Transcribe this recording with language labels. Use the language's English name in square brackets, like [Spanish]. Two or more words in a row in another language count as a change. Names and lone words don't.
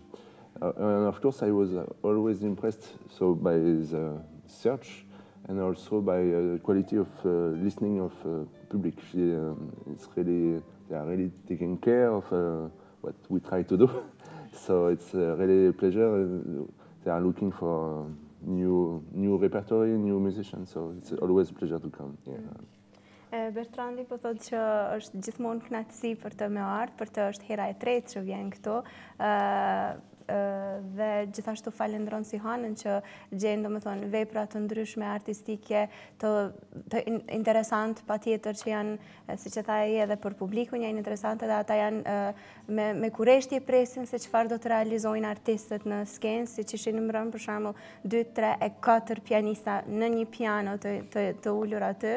[English] And of course I was always impressed by the search and also by the quality of listening of public. They are really taking care of what we try to do. So it's really a pleasure. They are looking for new repertory, new musicians, so it's always a pleasure to come here. [Albanian] Bertrandi po thotë që është gjithmonë kënaqësi për të me ardhur, për të është hera e tretë që vjen këtu. Dhe gjithashtu falenderon Sihanën që gjen domethënë vepra të ndryshme artistike të interesant patjetër që janë siç e tha ai edhe për publikun janë interesante dhe ata janë me kurreshtje presin se çfarë do të realizojnë artistët në skenë, siç ishin në mbrëm për shembull 2, 3 e 4 pianista në një piano të ulur aty.